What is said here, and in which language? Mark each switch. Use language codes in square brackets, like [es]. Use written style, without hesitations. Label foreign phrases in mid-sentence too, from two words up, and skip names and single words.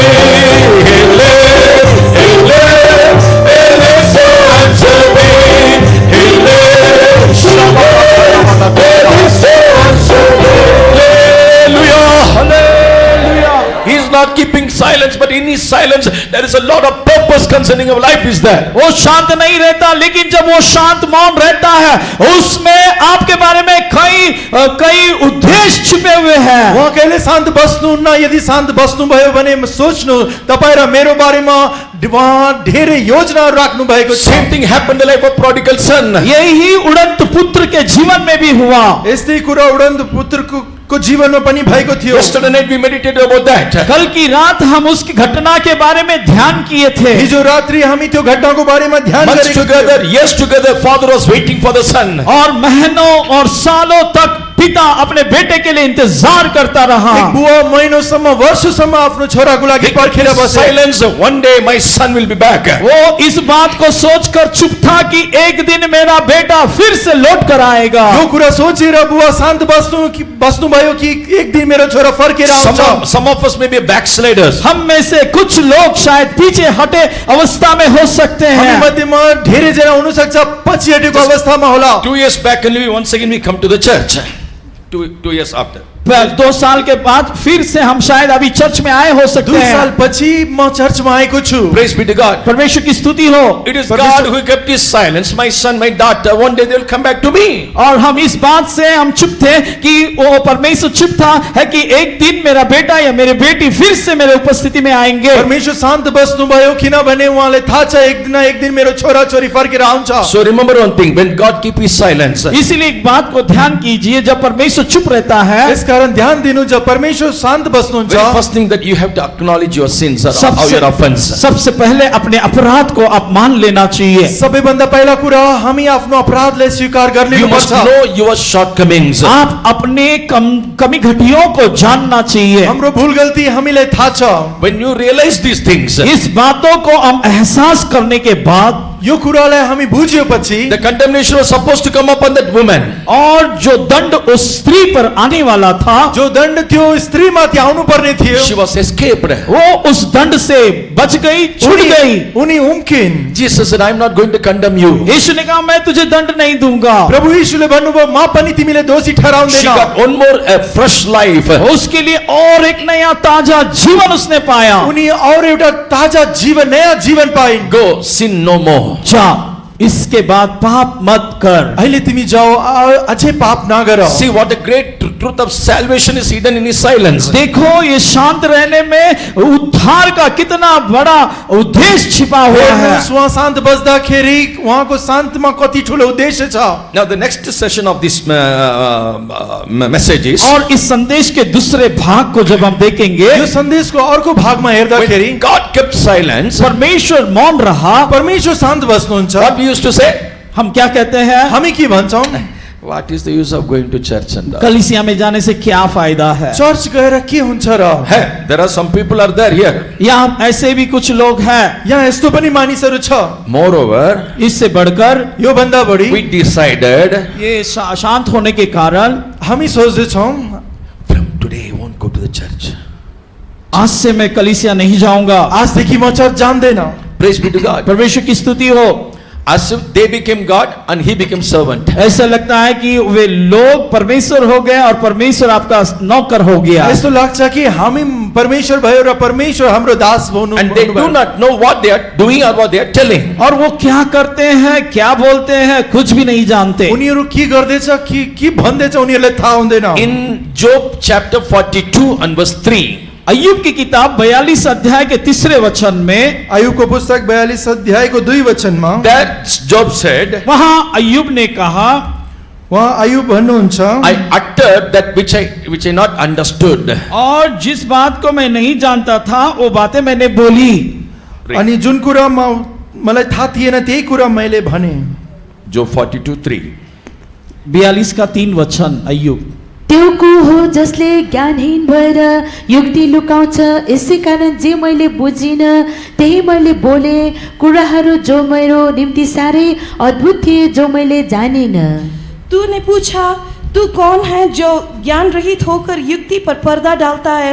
[en] He lives, He lives, He lives to answer me. He lives, He lives to answer me. Hallelujah, hallelujah. He is not keeping silence, but in His silence there is a lot of purpose concerning our life is there. [hi] वो शांत नहीं रहता, लेकिन जब वो शांत मौन रहता है, उसमें आपके बारे में कई उद्देश्य छिपे हुए हैं। [ne] उहाँ कहिले शान्त बस्नुहुन्न, यदि शान्त बस्नुभयो भने सोच्नु, तपाईँ र मेरो बारेमा उहाँ धेरै योजनाहरू राख्नु भएको छ। [en] Same thing happened in the life of prodigal son. [hi] यही उड़ंत पुत्र के जीवन में भी हुआ। [ne] यस्तै कुरा उडन्त पुत्रको जीवनमा पनि भएको थियो। [en] Yesterday night we meditated about that. [hi] कल की रात हम उसकी घटना के बारे में ध्यान किए थे। [ne] हिजो रात्रि हामी त्यो घटनाको बारेमा ध्यान [en] Months [ne] गरेका [en] together, years together, father was waiting for the son. [hi] और महीनों और सालों तक पिता अपने बेटे के लिए इंतजार करता रहा। [ne] एक बुवा महिनौसम्म वर्षसम्म आफ्नो छोराको लागि पर्खेर बसे। [en] Silence. One day my son will be back. [hi] वो इस बात को सोचकर चुप था कि एक दिन मेरा बेटा फिर से लौट कर आएगा। [ne] यो कुरा सोचेर बुवा शान्त बस्नुभयो कि एक दिन मेरो छोरा फर्केर आउँछ। [en] Some of us may be backsliders. [hi] हम में से कुछ लोग शायद पीछे हटे अवस्था में हो सकते [ne] हामी [hi] हैं। [ne] मध्येमा धेरै जना हुन सक्छ पछि हटेको अवस्थामा होला। [en] 2 years back and once again we come to the church. 2 years after. [hi] 2 साल के बाद फिर से हम शायद अभी चर्च में आए हो सकते [ne] 2 साल [hi] हैं। [ne] पछि म चर्चमा आएको छु। [en] Praise be to God. [hi] परमेश्वर की स्तुति हो। [en] It is God who kept His silence. My son, my daughter, one day they will come back to me. [hi] और हम इस बात से हम चुप थे कि वो परमेश्वर चुप था है कि एक दिन मेरा बेटा या मेरी बेटी फिर से मेरे उपस्थिति में आएंगे। [ne] परमेश्वर शान्त बस्नुभयो किनभने उहाँले थाहा छ एक दिन मेरो छोरा छोरी फर्केर आउँछ। [en] So remember one thing, when God keep His silence, [hi] इसीलिए एक बात को ध्यान कीजिए, जब परमेश्वर चुप रहता है, [ne] यसकारण ध्यान दिनु, जब परमेश्वर शान्त बस्नुहुन्छ, [en] very first thing that you have to acknowledge your sins or [hi] सबसे [en] your offense. [hi] सबसे पहले अपने अपराध को आप मान लेना चाहिए। [ne] सबैभन्दा पहिला कुरा हामी आफ्नो अपराधलाई स्वीकार [en] You [ne] गर्नु [en] must [ne] पर्छ। [en] know your shortcomings. [hi] आप अपने कमी घटियों को जानना चाहिए। [ne] हाम्रो भूल गल्ती हामीलाई थाहा छ। [en] When you realize these things, [hi] इस बातों को हम एहसास करने के बाद [ne] यो कुरालाई हामी बुझेपछि [en] the condemnation was supposed to come upon that woman. [hi] और जो दंड उस स्त्री पर आने वाला था, [ne] जो दण्ड त्यो स्त्रीमाथि आउनु पर्ने थियो, [en] She was escaped. [hi] वो उस दंड से बच गई, छूट गई। [ne] उनी उम्किन्। [en] Jesus said, I am not going to condemn you. [hi] यीशु ने कहा मैं तुझे दंड नहीं दूंगा। [ne] प्रभु यीशुले भन्नुभयो म पनि तिमीले दोषी [en] She [ne] ठहराउँदैन। [en] got one more fresh life. [hi] उसके लिए और एक नया ताजा जीवन उसने पाया। [ne] उनी और एउटा ताजा जीवन, नयाँ जीवन पाइन्। [en] Go, sin no more. [hi] जा, इसके बाद पाप मत कर। [ne] अहिले तिमी जाओ, अझै पाप नगर। [en] See what the great truth of salvation is hidden in His silence. [hi] देखो ये शांत रहने में उद्धार का कितना बड़ा उद्देश्य छिपा हुआ है। [ne] हेर्नुहोस्, उहाँ शान्त बस्दाखेरि उहाँको शान्तमा कति ठुलो उद्देश्य छ। [en] Now the next session of this message is, [hi] और इस संदेश के दूसरे भाग को जब हम देखेंगे, [ne] यो सन्देशको अर्को भागमा हेर्दाखेरि [en] when God kept silence, [hi] परमेश्वर मौन रहा। [ne] परमेश्वर शान्त बस्नुहुन्छ। [en] what we used to say, [hi] हम क्या कहते हैं? [ne] हामी के भन्छौँ? [en] what is the use of going to church and all? [hi] कलीसिया में जाने से क्या फायदा है? [ne] चर्च गएर के हुन्छ र? [en] Hey, there are some people are there here. [hi] यहाँ ऐसे भी कुछ लोग हैं। [ne] यहाँ यस्तो पनि मानिसहरू छ। [en] Moreover, [hi] इससे बढ़कर [ne] यो भन्दा बढी [en] we decided [hi] ये शांत होने के कारण [ne] हामी सोच्दैछौँ [en] from today I won't go to the church. [hi] आज से मैं कलीसिया नहीं जाऊंगा। [ne] आजदेखि म चर्च जान्दैन। [en] Praise be to God. [hi] परमेश्वर की स्तुति हो। [en] as if they became God and he became servant. [hi] ऐसा लगता है कि वे लोग परमेश्वर हो गए और परमेश्वर आपका नौकर हो गया। [ne] यस्तो लाग्छ कि हामी परमेश्वर भयो र परमेश्वर हाम्रो दास हुनु [en] And they do not know what they are doing or what they are telling. [hi] और वो क्या करते हैं, क्या बोलते हैं, कुछ भी नहीं जानते। [ne] उनीहरू के गर्दैछ के भन्दैछ उनीहरूलाई थाहा हुँदैन। [en] In Job chapter 42 and verse 3, [hi] अय्यूब की किताब 42 अध्याय के 3 वचन में, [ne] आयुबको पुस्तक 42 अध्यायको 2 वचनमा [en] that Job said, [hi] वहां अय्यूब ने कहा, [ne] उहाँ आयुब भन्नुहुन्छ, [en] I uttered that which I not understood. [hi] और जिस बात को मैं नहीं जानता था वो बातें मैंने बोली। [ne] अनि जुन कुरा मलाई थाहा थिएन त्यही कुरा मैले भने। [en] Job 42:3. [hi] 42 का 3 वचन अय्यूब। [ne] त्यो को हो जसले ज्ञानहीन भएर युक्ति लुकाउँछ, यसै कारण जे मैले बुझिन त्यही मैले बोले, कुराहरू जो मेरो निम्ति साह्रै अद्भुत थिए, जो मैले जानिन। [hi] तूने पूछा, तू कौन है जो ज्ञान रहित होकर युक्ति पर पर्दा डालता है?